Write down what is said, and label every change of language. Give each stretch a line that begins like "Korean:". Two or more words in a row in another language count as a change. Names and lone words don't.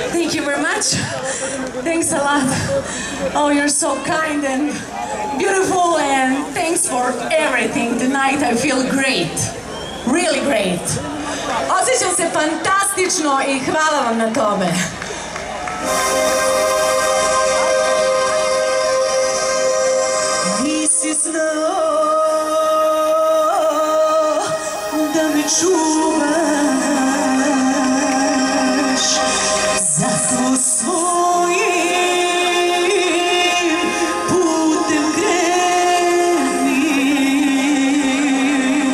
English: Thank you very much. Thanks a lot. Oh, you're so kind and beautiful, and thanks for everything. Tonight I feel great. Really great.
Croatian: Osjećam se fantastično i hvala vam na tome. Nisi znao da me čuvaš za svojim putem krenim.